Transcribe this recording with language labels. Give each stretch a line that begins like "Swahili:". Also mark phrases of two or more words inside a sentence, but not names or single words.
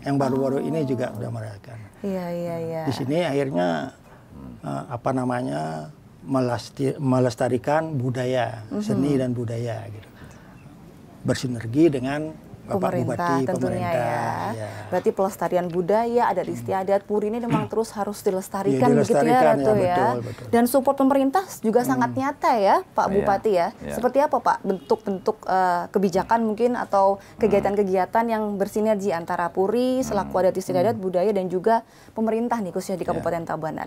Indonesian: Yang baru-baru ini juga sudah merayakan. Iya. Di sini akhirnya melestarikan budaya, seni dan budaya gitu. Bersinergi dengan Bapak Bupati, tentunya ya. Berarti pelestarian budaya, adat istiadat Puri ini memang terus harus dilestarikan, begitu ya Ratu ya. Betul. Dan support pemerintah juga sangat nyata ya Pak Bupati ya. Seperti apa Pak bentuk-bentuk kebijakan mungkin atau kegiatan-kegiatan yang bersinergi antara Puri selaku adat istiadat budaya dan juga pemerintah nih khususnya di Kabupaten Tabanan.